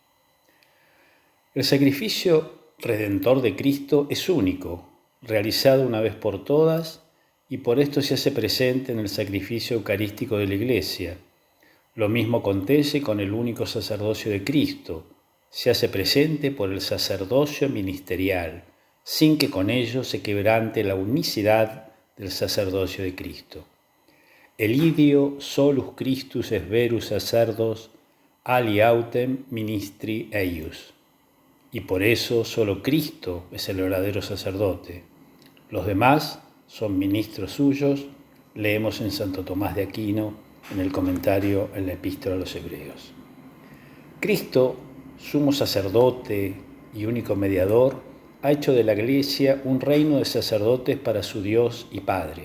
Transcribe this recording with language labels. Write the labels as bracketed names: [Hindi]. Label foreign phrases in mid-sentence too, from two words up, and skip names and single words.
[Spanish] El sacrificio redentor de Cristo es único, realizado una vez por todas, y por esto se hace presente en el sacrificio eucarístico de la Iglesia. Lo mismo acontece con el único sacerdocio de Cristo, se hace presente por el sacerdocio ministerial, sin que con ello se quebrante la unicidad del sacerdocio de Cristo. [Latin] El ideo solus Christus es verus sacerdos ali autem ministri eius. [Spanish] Y por eso solo Cristo es el verdadero sacerdote. Los demás son ministros suyos, leemos en Santo Tomás de Aquino en el comentario en la Epístola a los Hebreos. Cristo, sumo sacerdote y único mediador, ha hecho de la Iglesia un reino de sacerdotes para su Dios y Padre.